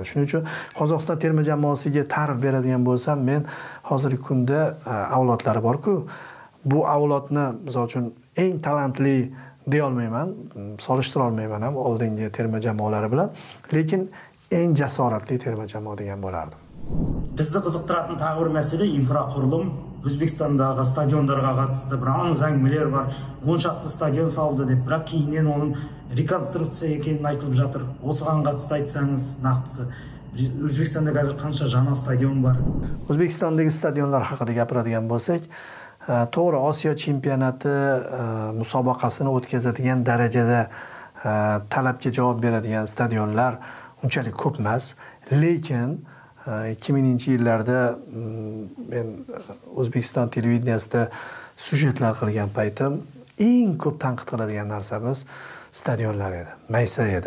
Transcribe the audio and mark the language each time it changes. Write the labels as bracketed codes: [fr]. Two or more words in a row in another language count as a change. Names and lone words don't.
[uz] Shuning uchun Qozog'iston terma jamoasiga ta'rif beradigan bo'lsam, men hozirgi kunda avlodlari bor-ku, bu avlodni misol uchun eng talantli deya olmayman, solishtira olmayman ham oldingi terma jamoalari bilan, lekin eng jasoratli terma jamoa degan bo'lardim. [kk] Бізді қызықтыратын тағы бір мәселе инфрақұрылым. Өзбекстандағы стадиондарға қатысты бір аңыз әңгімелер бар. 10 шақты стадион салды деп, бірақ кейіннен оның реконструкция екенін айтылып жатыр. Осыған қатысты айтсаңыз, нақтысы. Өзбекстанда қазір қанша жаңа стадион бар? [uz] O'zbekistondagi stadionlar haqida gapiradigan bo'lsak, to'g'ri Osiyo chempionati musobaqasini o'tkazadigan darajada talabga javob beradigan stadionlar unchalik ko'p emas, lekin 2000-yillarda men O'zbekiston televideniyasida sujetlar qilgan paytim eng ko'p tanqid qiladigan narsamiz stadionlar edi, maysa edi.